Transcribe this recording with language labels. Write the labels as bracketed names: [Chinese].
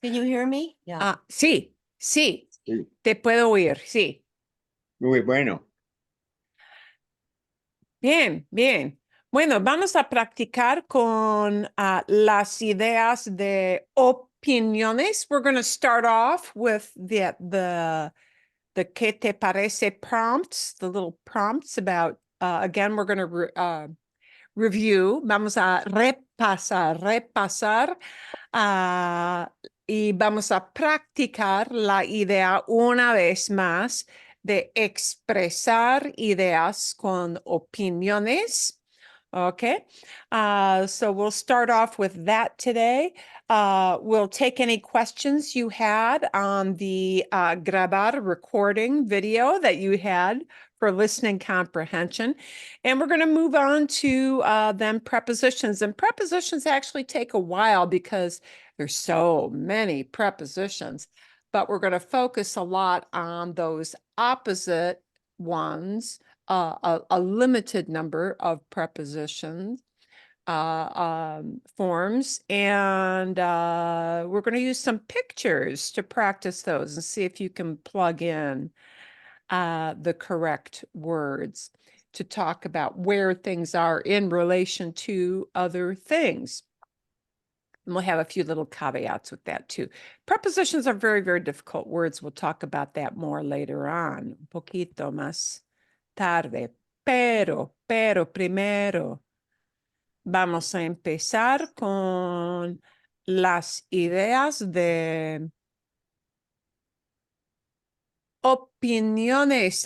[English] Can you hear me? Yeah. [Spanish] Ah, sí, sí, Sí. te puedo oír, sí. Muy bueno. Bien, bien. Bueno, vamos a practicar con las ideas de opiniones. [English] We're going to start off with the [Spanish] ¿qué te parece [English] prompts, the little prompts about, again, we're going to review. [Spanish] Vamos a repasar y vamos a practicar la idea una vez más de expresar ideas con opiniones. [English] Okay, so we'll start off with that today. We'll take any questions you had on the grabar recording video that you had for listening comprehension. And we're going to move on to then prepositions. And prepositions actually take a while because there's so many prepositions, but we're going to focus a lot on those opposite ones, a limited number of prepositions forms, and we're going to use some pictures to practice those and see if you can plug in the correct words to talk about where things are in relation to other things. And we'll have a few little caveats with that too. Prepositions are very, very difficult words. We'll talk about that more later on, [Spanish] un poquito más tarde. Pero primero vamos a empezar con las ideas de opiniones.